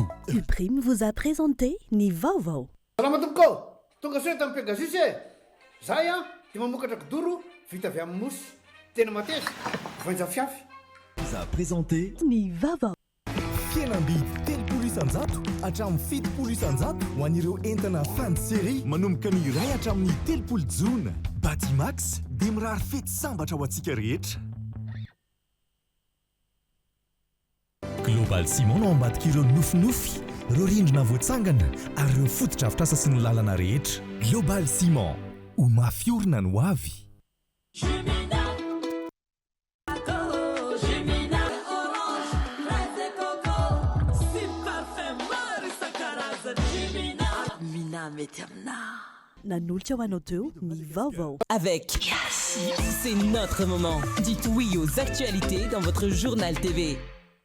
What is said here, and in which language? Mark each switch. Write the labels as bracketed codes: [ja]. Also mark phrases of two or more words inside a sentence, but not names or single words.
[fr] Uprime vous a présenté [mg] ni vaovao. Salama tompoko, tonga soa tamin'ny Pegasus e. Zahay dia mamokatra kidoro vita avy amin'ny mosy. Tena mateza, voanja fiafy. [fr] Vous a présenté [mg] ni vaovao. Fihenam-bidy 3 isan-jato hatramin'ny 7 isan-jato ho an'ireo entana [fr] fin de série [mg] manomboka ny iray hatramin'ny 3 jona. Batimax dia mirary fety sambatra ho antsika rehetra. Global Ciment no ambadika ireo nofinofy, ireo rindrina voatsangana ary ireo fotodrafitrasa sy ny lalana rehetra. Global Ciment, ho mafiorina no avy. Mety amina. Nanolotra ho anao teo ny vaovao. [fr] Avec Yes, c'est notre moment. Dites oui aux actualités dans votre journal TV.